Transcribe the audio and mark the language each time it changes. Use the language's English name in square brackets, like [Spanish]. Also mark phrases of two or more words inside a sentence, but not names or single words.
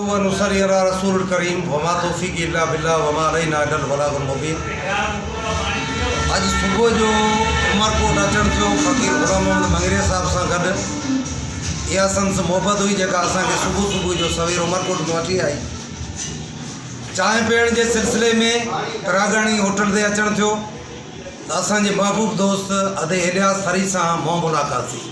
[Arabic] و نصلي على رسول كريم وما توفيقي إلا بالله وما علينا إلا البلاغ المبين. [Sindhi] आज सुबह जो उमरकोट अचण थियो फ़कीर ग़ुलाम मोहम्मद मंगरे साहब सां गॾु इहा संस मोहब्बत हुई जेका असांखे सुबुह सुबुह जो सवेर उमरकोट में वठी आई। चांहि पीअण जे सिलसिले में रागणी होटल ते अचण थियो त असांजे महबूब दोस्त अदे इलियास थरी सां मुंहुं मुलाक़ात थी।